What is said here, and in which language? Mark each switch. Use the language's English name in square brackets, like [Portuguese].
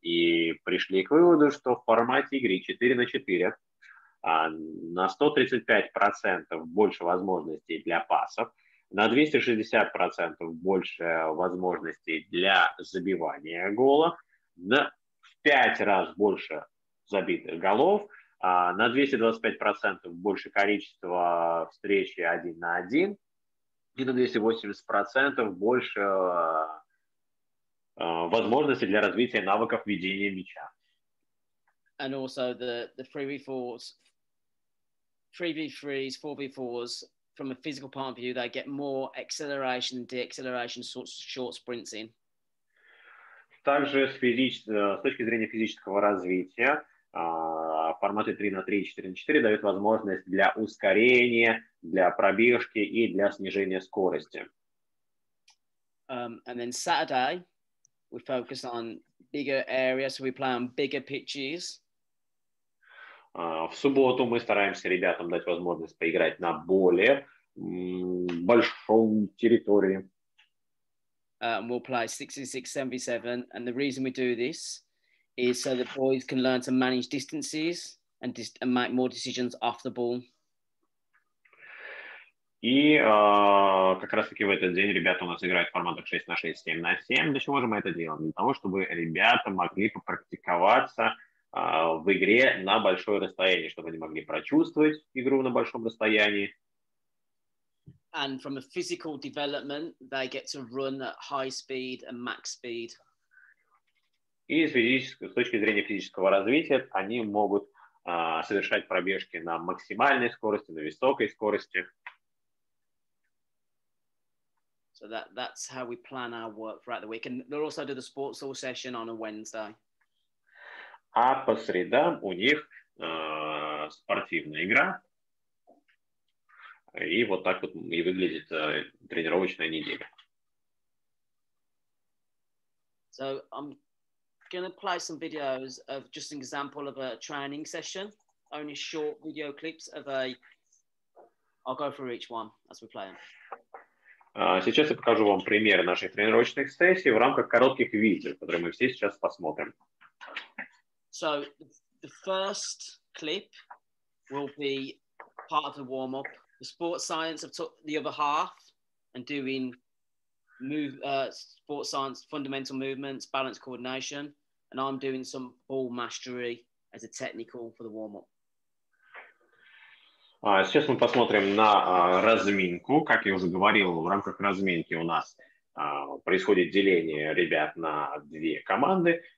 [Russian] И пришли к выводу, что в формате игры 4 на 4 на 135% больше возможностей для пасов, на 260% больше возможностей для забивания гола, в 5 раз больше забитых голов, на 225% больше количества встреч 1 на 1 и на 280% больше возможностей для развития навыков ведения мяча. [English] And also the 3v4s, 3v3s, 4v4s, from a physical point of view, they get more acceleration and deacceleration, short sprints in. [Russian] Также с точки зрения физического развития, форматы 3 на 3 и 4 на 4 дают возможность для ускорения, для пробежки и для снижения скорости. [English] And then Saturday, we focus on bigger areas, so we play on bigger pitches. [Russian] В субботу мы стараемся ребятам дать возможность поиграть на более большой территории. [English] We'll play 6v6, 7v7, and the reason we do this is so the boys can learn to manage distances and make more decisions off the ball. [Russian] И как раз-таки в этот день ребята у нас играют в форматах 6 на 6, 7 на 7. Для чего же мы это делаем? Для того, чтобы ребята могли попрактиковаться в игре на большое расстояние, чтобы они могли прочувствовать игру на большом расстоянии. [English] And from a physical development, they get to run at high speed and max speed. [Russian] И с точки зрения физического развития они могут совершать пробежки на максимальной скорости, на высокой скорости. [English] So that's how we plan our work throughout the week. And they'll also do the sports hall session on a Wednesday. [Russian] А по средам у них спортивная игра. И вот так вот и выглядит тренировочная неделя. [English] So I'm going to play some videos of just an example of a training session. Only short video clips of I'll go through each one as we play them. [Russian] Сейчас я покажу вам примеры наших тренировочных сессий в рамках коротких видео, которые мы все сейчас посмотрим. [English] So the first clip will be part of the warm-up. The sports science have took the other half and doing sports science, fundamental movements, balance coordination, and I'm doing some ball mastery as a technical for the warm-up. [Russian] Сейчас мы посмотрим на разминку. Как я уже говорил, в рамках разминки у нас происходит деление ребят на две команды.